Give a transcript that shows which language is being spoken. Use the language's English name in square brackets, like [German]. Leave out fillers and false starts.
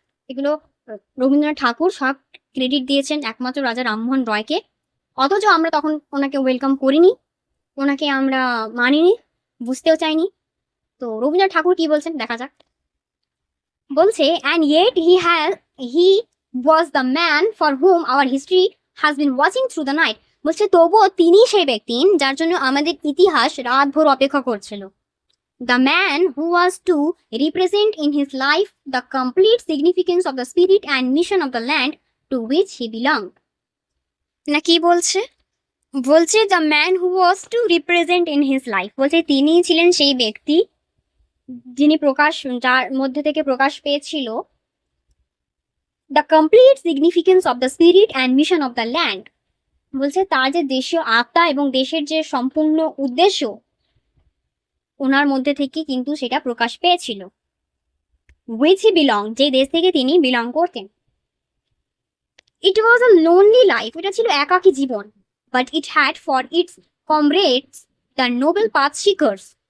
[Bangla] এগুলো রবীন্দ্রনাথ ঠাকুর সব ক্রেডিট দিয়েছেন একমাত্র রাজা রামমোহন রয়কে, অথচ আমরা তখন ওনাকে ওয়েলকাম করিনি, ওনাকে আমরা মানিনি, বুঝতেও চাইনি। তো রবীন্দ্রনাথ ঠাকুর কি বলছেন দেখা যাক। বলছে [English] And yet he was the man for whom our history has been watching through the night. [Bangla] বলছে তবুও তিনি সেই ব্যক্তি যার জন্য আমাদের ইতিহাস রাতভর অপেক্ষা করছিল। [English] The man who was to represent in his life the complete significance of the spirit and mission of the land to which he belonged. [Bangla] না কি বলছে? বলছে [English] the man who was to represent in his life, [Bangla] বলছে তিনি ছিলেন সেই ব্যক্তি যিনি যার মধ্যে থেকে প্রকাশ পেয়েছিল [English] the complete significance of the spirit and mission of the land. [Bangla] বলছে তার যে দেশীয় আত্মা এবং দেশের যে সম্পূর্ণ উদ্দেশ্য, ওনার মধ্যে থেকে কিন্তু সেটা প্রকাশ পেয়েছিল। [English] which he belong, [Bangla] যে দেশ থেকে তিনি বিলং করতেন। [English] it was a lonely life, [Bangla] এটা ছিল একাকী জীবন, [English] But it had for its comrades the noble path seekers.